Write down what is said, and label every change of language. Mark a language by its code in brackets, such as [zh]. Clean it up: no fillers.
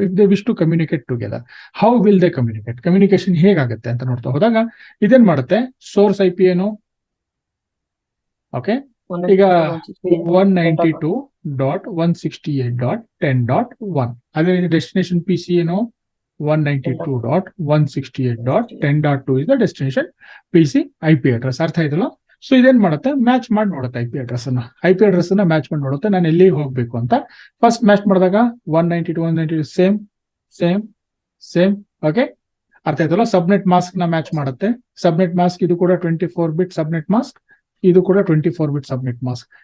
[en] If they wish to communicate together, how will they communicate? [kn] Communication ಹೇಗಾಗುತ್ತೆ ಅಂತ ನೋಡ್ತಾ ಹೋದಾಗ, ಇದೇನ್ ಮಾಡುತ್ತೆ? ಸೋರ್ಸ್ IP ಏನು? ಓಕೆ, ಈಗ 192.168.10.1. ಅದೇ ಡೆಸ್ಟಿನೇಷನ್ PC ಏನು? [en] 192.168.10.2 is the destination PC IP address. [kn] ಅರ್ಥ ಆಯ್ತಲ್ಲ? ಸೊ ಇದೇನ್ ಮಾಡುತ್ತೆ? ಮ್ಯಾಚ್ ಮಾಡಿ ನೋಡುತ್ತೆ IP ಅಡ್ರೆಸ್ ಅನ್ನ ಮ್ಯಾಚ್ ಮಾಡಿ ನೋಡುತ್ತೆ, ನಾನು ಎಲ್ಲಿಗೆ ಹೋಗ್ಬೇಕು ಅಂತ. ಫಸ್ಟ್ ಮ್ಯಾಚ್ ಮಾಡಿದಾಗ 192 ಸೇಮ್ ಸೇಮ್ ಸೇಮ್. ಓಕೆ, ಅರ್ಥ ಆಯ್ತಲ್ಲ? ಸಬ್ನೆಟ್ ಮಾಸ್ಕ್ ನ ಮ್ಯಾಚ್ ಮಾಡುತ್ತೆ. ಸಬ್ನೆಟ್ ಮಾಸ್ಕ್ ಇದು ಕೂಡ 24 ಬಿಟ್ ಸಬ್ನೆಟ್ ಮಾಸ್ಕ್, ಇದು ಕೂಡ 24 ಬಿಟ್ ಸಬ್ನೆಟ್ ಮಾಸ್ಕ್.